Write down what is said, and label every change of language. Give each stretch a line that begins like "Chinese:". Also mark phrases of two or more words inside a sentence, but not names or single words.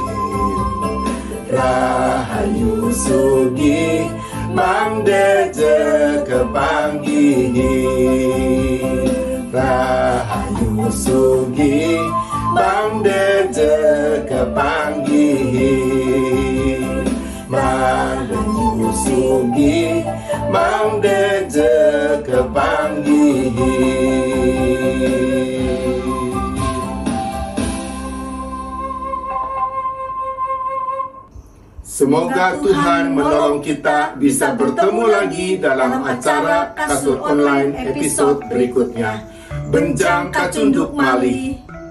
Balinese: rahayu sugi mangdeje kepanggihi, rahayu sugi mangdeje kepanggihi, mangdeju sugi mangdeje kepanggihi.
Indonesian: Semoga Tuhan menolong kita bisa bertemu lagi dalam acara Kasur Online episode berikutnya.
Balinese: Benjang kacunduk mali.